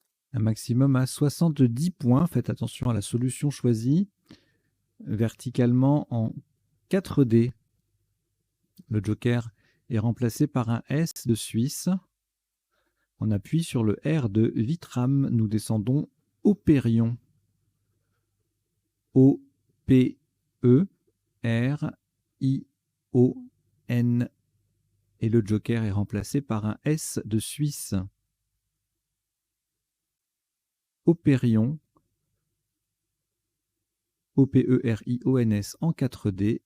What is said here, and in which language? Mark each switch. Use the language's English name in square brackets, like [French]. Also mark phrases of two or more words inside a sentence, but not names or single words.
[French] Un maximum à 70 points. Faites attention à la solution choisie. Verticalement en 4D. Le joker est remplacé par un S de Suisse. On appuie sur le R de Vitram. Nous descendons Operion. O-P-E-R-I-O-N. Et le joker est remplacé par un S de Suisse. Operion. O-P-E-R-I-O-N-S en 4D.